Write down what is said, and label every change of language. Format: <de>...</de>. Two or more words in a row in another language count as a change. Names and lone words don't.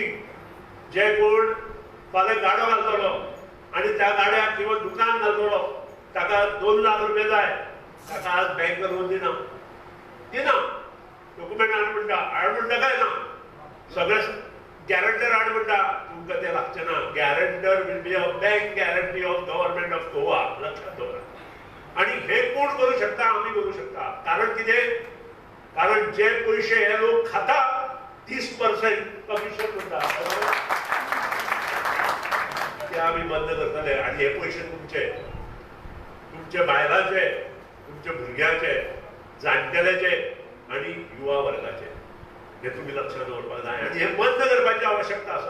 <kok>जे कोण फाल्यां गाडो घालतलो आणि त्या गाड्याक किंवा दुकान घालतलो ताका 2 लाख रुपये जाय, ताका आज</kok> <en>bank loan</en> <kok>दिना डॉक्युमेंट हाड म्हणटा, हाड म्हणटा काय ना, सगळे गॅरंटर हाड म्हणटा, तुमकां ते लागचे ना.</kok> <en>guarantor will be a bank guarantee of government of Goa,</en> <kok>लक्षात दवरा. आणि हे कोण करू शकता? आम्ही करू शकता. कारण कितें? कारण जे पयशे हे लोक खाता 30% कमिशन म्हणटा ते आम्ही बंद करतले आणि हे पयशे तुमचे बायलांचे, तुमच्या भुरग्यांचे, जाणटेल्याचे आणि युवा वर्गाचे, हे तुम्ही लक्षात दवरपाक जाय आणि हे बंद करपाची आवश्यकता आसा.</kok>